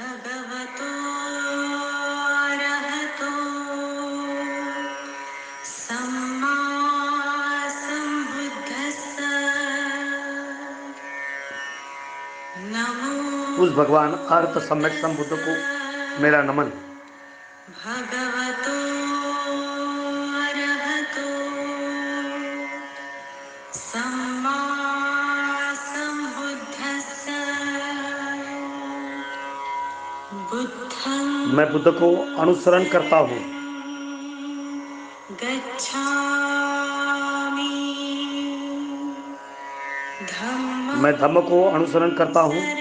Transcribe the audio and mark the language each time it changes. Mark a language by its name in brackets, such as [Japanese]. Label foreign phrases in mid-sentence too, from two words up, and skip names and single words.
[Hindi] उस भगवान अर्थ सम्यक संबुद्ध को मेरा नमन। [Pali] भगवतो अरहतो सम्मा संबुद्धस्स। [Hindi] मैं बुद्ध को अनुसरण करता हूँ। मैं धम्म को अनुसरण करता हूँ।